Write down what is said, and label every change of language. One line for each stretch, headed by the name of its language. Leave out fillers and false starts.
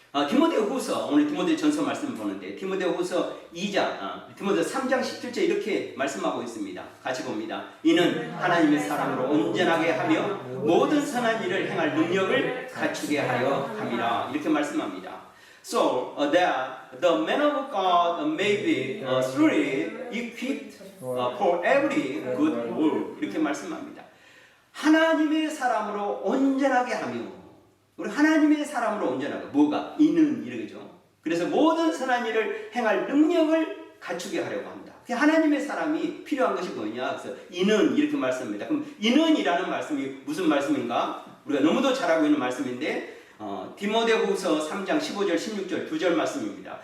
Korean: 디모데후서 오늘 디모데전서 말씀 보는데 디모데후서 2장, 디모데후서 3장 17절 이렇게 말씀하고 있습니다. 같이 봅니다. 이는 하나님의 사람으로 온전하게 하며 모든 선한 일을 행할 능력을 갖추게 하여 함이라 이렇게 말씀합니다.
English: So that the man of God may be truly equipped for every good work
Korean: 이렇게 말씀합니다. 하나님의 사람으로 온전하게 하며 우리 하나님의 사람으로 온전하게 뭐가? 이는 이러죠. 그래서 모든 선한 일을 행할 능력을 갖추게 하려고 합니다. 하나님의 사람이 필요한 것이 뭐냐? 그래서 이는 이렇게 말씀합니다. 그럼 이는이라는 말씀이 무슨 말씀인가? 우리가 너무도 잘 알고 있는 말씀인데 디모데후서 3장 15절 16절 2절 말씀입니다.